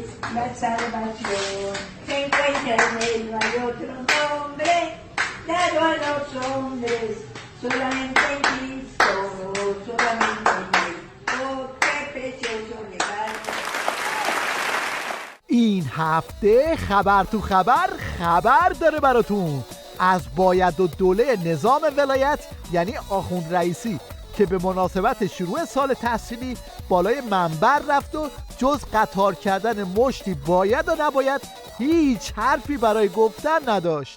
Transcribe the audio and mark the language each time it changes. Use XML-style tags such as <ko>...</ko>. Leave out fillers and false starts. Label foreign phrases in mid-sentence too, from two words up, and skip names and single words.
<es>la salvación. Se encuentra en él, no hay otro nombre dado a los hombres, solamente en Cristo, solamente en él. Oh, qué precioso regalo.</es> <fa>این هفته خبر تو خبر داره براتون از باید و دوله نظام ولایت یعنی آخوند رئیسی که به مناسبت شروع سال تحصیلی بالای منبر رفت و جز قطار کردن مشتی باید و نباید هیچ حرفی برای گفتن نداشت.</fa>